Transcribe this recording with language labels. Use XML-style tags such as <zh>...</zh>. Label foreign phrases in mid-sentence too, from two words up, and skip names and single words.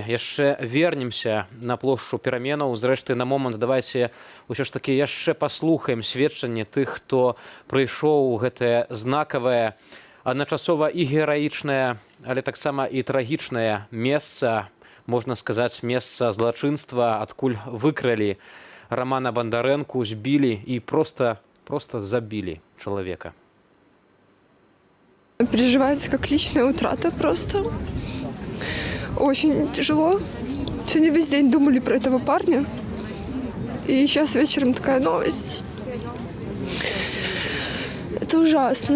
<be>Яшчэ вернемся на плошчу пераменаў. Зрэшты, на момант давайце ўсё ж такі яшчэ паслухаем сведчанне тых, хто прыйшоў у гэтае знакавае, адначасова і гераічнае, але таксама і трагічнае месца, можна сказаць, месца злачынства, адкуль выкралі Рамана Бандарэнку, збілі і проста забілі чалавека.</be> <ru>Переживается как личная утрата просто. Очень тяжело. Сегодня весь день думали про этого парня. И сейчас вечером такая новость. Это ужасно.</ru>